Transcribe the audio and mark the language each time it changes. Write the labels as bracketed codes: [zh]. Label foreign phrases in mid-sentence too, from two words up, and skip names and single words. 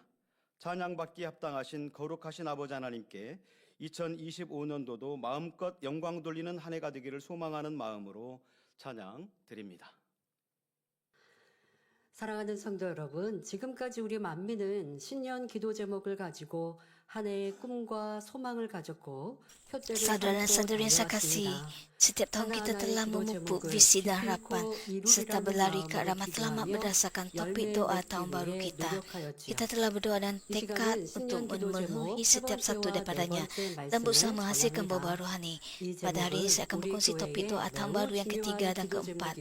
[ko] 찬양받기에 합당하신 거룩하신 아버지 하나님께 2025년도도 마음껏 영광 돌리는 한 해가 되기를 소망하는 마음으로 찬양 드립니다. 사랑하는 성도 여러분, 지금까지 우리 만민은 신년 기도 제목을 가지고 한 해의 꿈과 소망을 가졌고 표대를 [ms] Saudara-saudari yang saya [ko] 삼고 [ms] kasih, [ko] 달려왔습니다. [ms] setiap tahun kita telah memupuk visi dan harapan serta berlari ke arah matlamat berdasarkan topik doa tahun baru kita. Kita telah berdoa dan tekad untuk memenuhi setiap satu daripadanya dan berusaha menghasilkan buah rohani. Pada hari ini saya akan berkongsi topik doa tahun baru yang ketiga dan keempat.